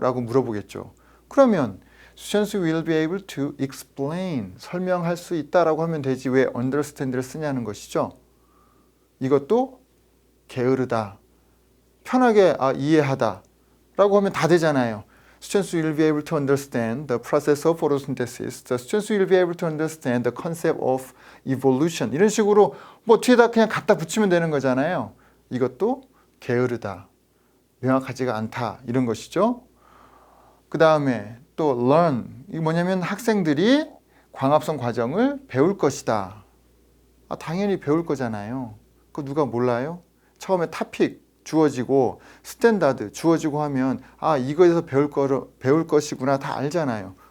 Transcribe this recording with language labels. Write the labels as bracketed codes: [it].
[ko] 라고 물어보겠죠. 그러면 [en] Students will be able to explain, [ko] 설명할 수 있다라고 하면 되지 왜 understand를 쓰냐는 것이죠. 이것도 게으르다, 편하게 이해하다 라고 하면 다 되잖아요. [en] Students will be able to understand the process of photosynthesis. The students will be able to understand the concept of evolution. [ko] 이런 식으로 뒤에다 그냥 갖다 붙이면 되는 거잖아요. 이것도 게으르다, 명확하지가 않다 이런 것이죠. 그 다음에 또 learn, 이게 뭐냐면 학생들이 광합성 과정을 배울 것이다. 당연히 배울 거잖아요. 그거 누가 몰라요? 처음에 topic 주어지고 스탠다드 주어지고 하면 이거에서 배울 것이구나 다 알잖아요.